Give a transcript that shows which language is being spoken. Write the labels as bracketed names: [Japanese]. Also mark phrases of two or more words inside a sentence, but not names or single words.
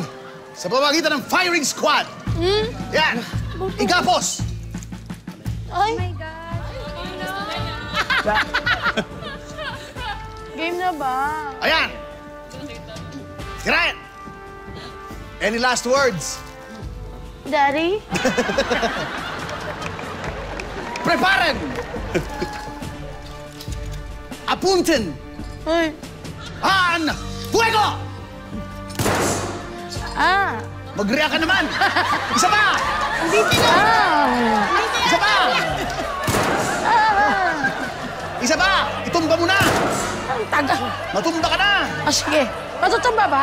[Filipino] Sa pamamagitan ng firing squad. Yan! Igapos! Ay, game na ba? Ayan! Tirayan! [English] Any last words? [Filipino] Daddy? [Spanish] Preparen! Apunten! [Filipino] Ay. [Spanish] Han! Fuego! [Filipino] Ah. Mag-react ka naman! Isa pa! Isa pa! Isa pa! Itumba mo na! Ang taga. Matumba ka na! Ah, sige. Matutumba ba?